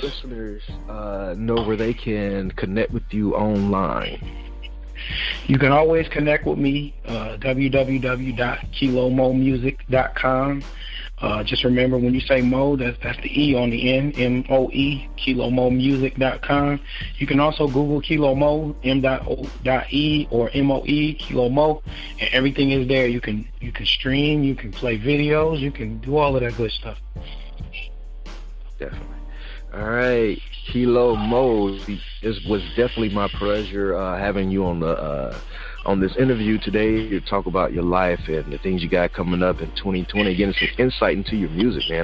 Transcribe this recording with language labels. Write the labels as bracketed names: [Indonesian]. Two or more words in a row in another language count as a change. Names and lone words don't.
[English] listeners know where they can connect with you online. You can always connect with me, www.kilo-moe-music.com. Just remember, when you say Mo, that's the E on the end, M.O.E, kilo-moe-music.com. You can also Google Kilo-Moe, M.O.E or M.O.E, Kilo-Moe, and everything is there. You can stream, you can play videos, you can do all of that good stuff. Definitely. All right, Kilo-Moe, it was definitely my pleasure having you on this interview today to talk about your life and the things you got coming up in 2020, getting some insight into your music, man.